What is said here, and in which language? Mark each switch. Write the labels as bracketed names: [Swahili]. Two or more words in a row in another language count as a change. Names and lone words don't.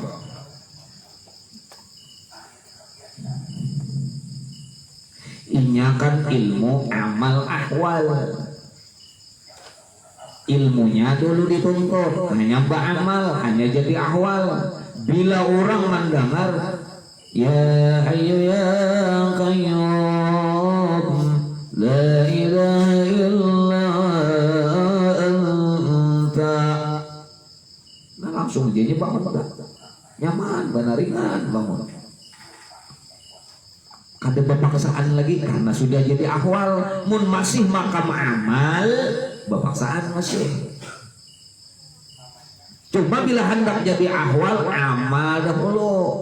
[Banjar] Inya kan ilmu amal ahwal. Ilmunya dulu dituntut, hanya beramal, hanya jadi ahwal. Bila orang mendengar [Arabic] يا حي يا قيوم لا إله إلا أنت, [Banjar] nah langsung jadi bangun dah. Nyaman, benar ringan bangun. Kada berpaksaan lagi karena sudah jadi ahwal. Mun masih makam amal, berpaksaan masih. Cuma bila hendak jadi ahwal, amal dahulu.